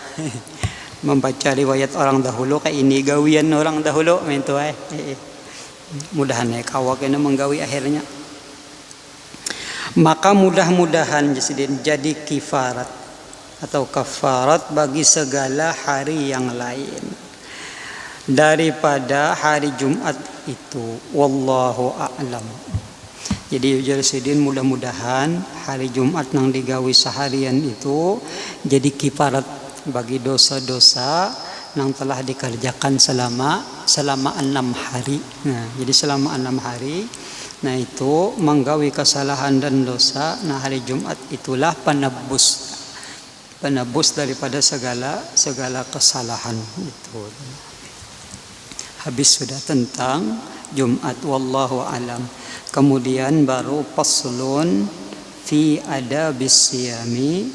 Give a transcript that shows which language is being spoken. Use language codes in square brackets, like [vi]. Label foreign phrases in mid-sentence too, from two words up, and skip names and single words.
[bjn] Membaca riwayat orang dahulu kayak ini gawian orang dahulu mentu mudahan ya kawak ini menggawi akhirnya. [id] Maka mudah-mudahan jadi kifarat atau kafarat bagi segala hari yang lain daripada hari Jumat itu. [ar] والله أعلم. [id] Jadi Jalsidin mudah-mudahan hari Jumat nang digawi seharian itu jadi kifarat bagi dosa-dosa nang telah dikerjakan selama 6 hari. Nah, jadi selama 6 hari. Nah itu menggawi kesalahan dan dosa. Nah hari Jumat itulah penebus daripada segala kesalahan itu. Habis sudah tentang Jumat, [ar] والله أعلم. [id] Kemudian baru [ar] فصل في آداب الصيام.